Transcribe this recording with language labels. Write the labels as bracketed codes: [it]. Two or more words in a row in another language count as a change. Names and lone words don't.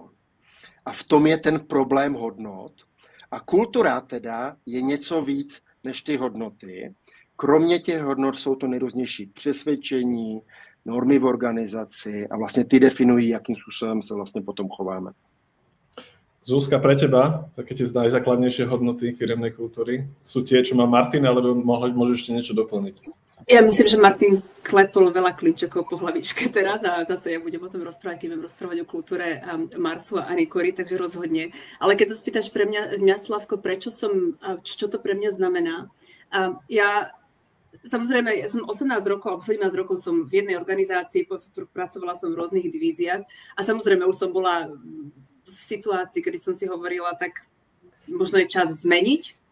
[cs] A v tom je ten problém hodnot. A kultura teda je něco víc než ty hodnoty. Kromě těch hodnot jsou to nejrůznější přesvědčení, normy v organizaci a vlastně ty definují, jakým způsobem se vlastně potom chováme. [sk] Zuzka, pre teba, také tie najzákladnejšie hodnoty firemnej kultúry sú tie, čo má Martin, alebo môžeš ešte niečo doplniť? Ja myslím, že Martin klepol veľa klinčekov po hlavičke teraz a zase ja budem o tom rozprávať, keď budem rozprávať o kultúre Marsu a Anikory, takže rozhodne. Ale keď sa spýtaš pre mňa Slavko, čo to pre mňa znamená, samozrejme, ja som 18 rokov, alebo 17 rokov som v jednej organizácii, pracovala som v rôznych divíziách a samozrejme už som bola v situácii, kedy som si hovorila, tak možno je čas zmeniť.